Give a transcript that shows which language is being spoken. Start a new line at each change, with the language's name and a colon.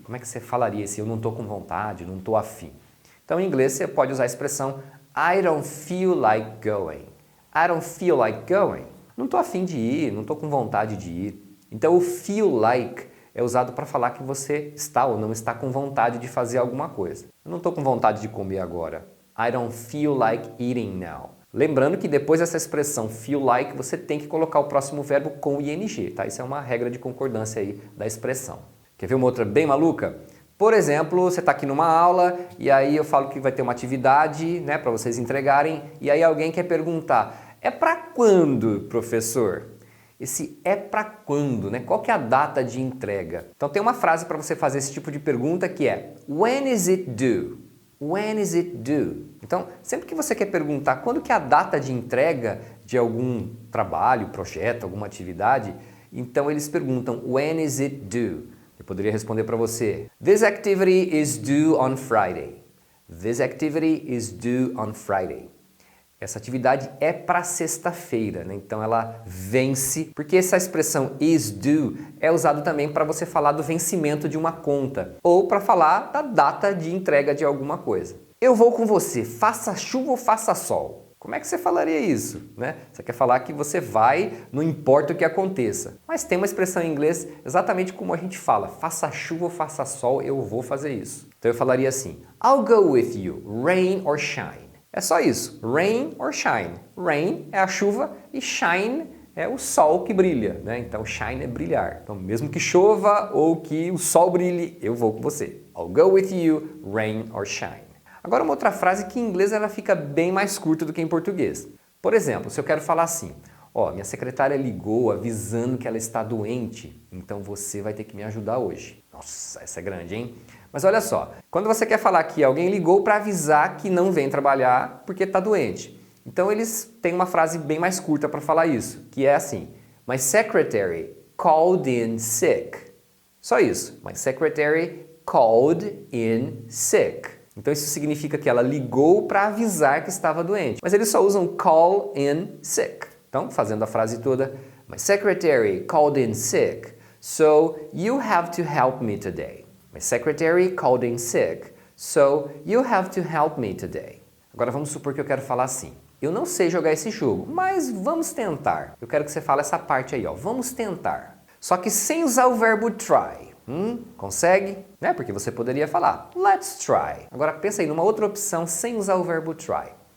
Portuguese: Como é que você falaria esse eu não estou com vontade, não estou afim? Então em inglês você pode usar a expressão
English: I don't feel like going. I don't feel like going.
Portuguese: Não estou afim de ir, não estou com vontade de ir. Então o feel like é usado para falar que você está ou não está com vontade de fazer alguma coisa. Eu não estou com vontade de comer agora.
English: I don't feel like eating now.
Portuguese: Lembrando que depois dessa expressão feel like, você tem que colocar o próximo verbo com ing, tá? Isso é uma regra de concordância aí da expressão. Quer ver uma outra bem maluca? Por exemplo, você está aqui numa aula e aí eu falo que vai ter uma atividade, né, para vocês entregarem, e aí alguém quer perguntar, é para quando, professor? Esse é para quando, né? Qual que é a data de entrega? Então tem uma frase para você fazer esse tipo de pergunta que é
English: When is it due? When is it due?
Portuguese: Então, sempre que você quer perguntar quando que é a data de entrega de algum trabalho, projeto, alguma atividade, então eles perguntam When is it due? Eu poderia responder para você
English: This activity is due on Friday. This activity is due on Friday.
Portuguese: Essa atividade é para sexta-feira, né? Então ela vence, porque essa expressão is due é usado também para você falar do vencimento de uma conta ou para falar da data de entrega de alguma coisa. Eu vou com você, faça chuva ou faça sol. Como é que você falaria isso, né? Você quer falar que você vai, não importa o que aconteça. Mas tem uma expressão em inglês exatamente como a gente fala, faça chuva ou faça sol, eu vou fazer isso. Então eu falaria assim,
English: I'll go with you, rain or shine.
Portuguese: É só isso, rain or shine. Rain é a chuva e shine é o sol que brilha, né? Então shine é brilhar. Então mesmo que chova ou que o sol brilhe, eu vou com você.
English: I'll go with you, rain or shine.
Portuguese: Agora uma outra frase que em inglês ela fica bem mais curta do que em português. Por exemplo, se eu quero falar assim, minha secretária ligou avisando que ela está doente, então você vai ter que me ajudar hoje. Nossa, essa é grande, hein? Mas olha só, quando você quer falar que alguém ligou para avisar que não vem trabalhar porque está doente, então eles têm uma frase bem mais curta para falar isso, que é assim,
English: My secretary called in sick.
Portuguese: Só isso,
English: My secretary called in sick.
Portuguese: Então isso significa que ela ligou para avisar que estava doente, mas eles só usam call in sick. Então, fazendo a frase toda,
English: My secretary called in sick, so you have to help me today. My secretary called in sick, so you have to help me today.
Portuguese: Agora vamos supor que eu quero falar assim. Eu não sei jogar esse jogo, mas vamos tentar. Eu quero que você fale essa parte aí, vamos tentar. Só que sem usar o verbo try. Consegue? Né? Porque você poderia falar,
English: let's try.
Portuguese: Agora pensa aí numa outra opção sem usar o verbo try.